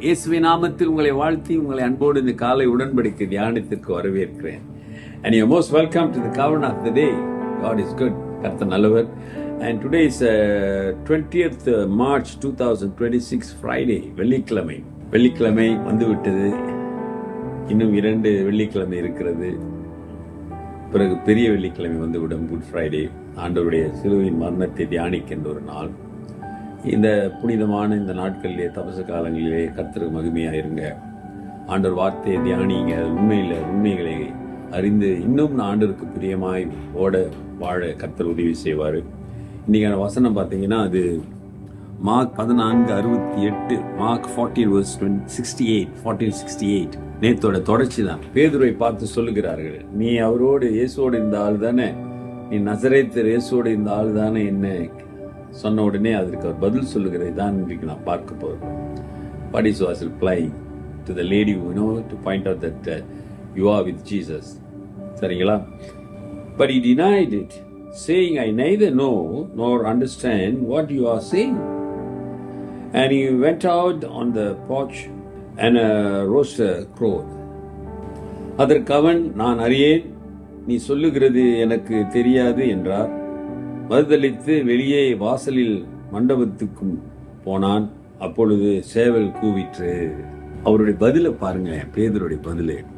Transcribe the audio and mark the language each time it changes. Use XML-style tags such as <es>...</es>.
<ta>இயேசுவின் நாமத்தில் உங்களை வாழ்த்தி உங்களை அன்போடு இந்த காலை உடன்படிக்கை தியானத்திற்கு வரவேற்கிறேன்.</ta> <en>And you're most welcome to the covenant of the day. God is good.</en> <ta>கர்த்தர் நல்லவர்.</ta> <en>And today is 20th March 2026 Friday, வெள்ளிக்கிழமை.</en> <ta>வெள்ளிக்கிழமை வந்துவிட்டது. இன்னும் 2 வெள்ளிக்கிழமை இருக்கிறது. பிறகு பெரிய வெள்ளிக்கிழமை வந்துவிடும், குட் ஃப்ரைடே. ஆண்டவருடைய சிலுவையின் மரணத்தை தியானிக்கின்ற ஒரு நாள். இந்த புனிதமான இந்த நாட்களிலே, தபச காலங்களிலே கர்த்தருக்கு மகிமையாக இருங்க. ஆண்டவர் வார்த்தையை தியானிங்க. உண்மைகளை அறிந்து இன்னும் ஆண்டவருக்கு பிரியமாய் வாழ கர்த்தர் உதவி செய்வார். இன்றைக்கான வசனம் பார்த்தீங்கன்னா அது மார்க் 14:68, மார்க் 14:68. நேத்தோட தொடர்ச்சி தான். பேதுருவை பார்த்து சொல்லுகிறார்கள், நீ அவரோடு இயேசுவோடு இந்த ஆள் தானே, நீ நசரேத்து இயேசுவோடு இந்த ஆள் தானே என்ன சொன்ன உடனே அதற்கு அவர் பதில் சொல்லுகிறது தான் இன்றைக்கு நான் பார்க்க போகிறோம்.</ta> <en>What is was replying to the lady, to point out that you are with Jesus.</en> <ta>சரிங்களா?</ta> <en>But he denied it, saying, I neither know nor understand what you are saying. And he went out on the porch and a rooster crowed.</en> <ta>அதற்கு அவன், நான் அறியேன், நீ சொல்லுகிறது எனக்கு தெரியாது என்றார். மறுதளித்து வெளியே வாசலில் மண்டபத்துக்கும் போனான். அப்பொழுது சேவல் கூவிற்று. அவருடைய பதிலை பாருங்க, பேதுருடைய பதில்.</ta>